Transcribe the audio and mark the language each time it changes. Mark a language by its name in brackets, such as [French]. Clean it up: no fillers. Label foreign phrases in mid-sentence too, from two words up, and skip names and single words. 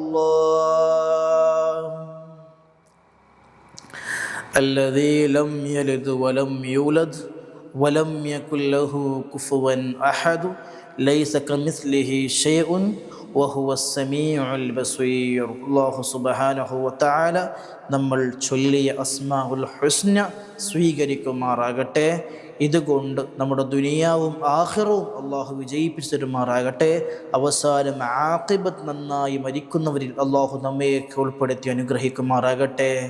[Arabic] الله، الذي لم يلد ولم يولد ولم يكن له كفوا أحد ليس كمثله شيء وهو السميع البصير. الله سبحانه وتعالى [Malayalam] നമ്മൾ ചൊല്ലിയ [Arabic] الأسماء الحسنى [Malayalam] സ്വീകരിക്കുമാറാകട്ടെ. ഇതുകൊണ്ട് നമ്മുടെ ദുനിയാവും ആഖിറവും അള്ളാഹു വിജയിപ്പിച്ചു തരുമാറാകട്ടെ. അവസാനം ആഖിബത്ത് നന്നായി മരിക്കുന്നവരിൽ അള്ളാഹു നമ്മയൊക്കെ ഉൾപ്പെടുത്തി അനുഗ്രഹിക്കുമാറാകട്ടെ.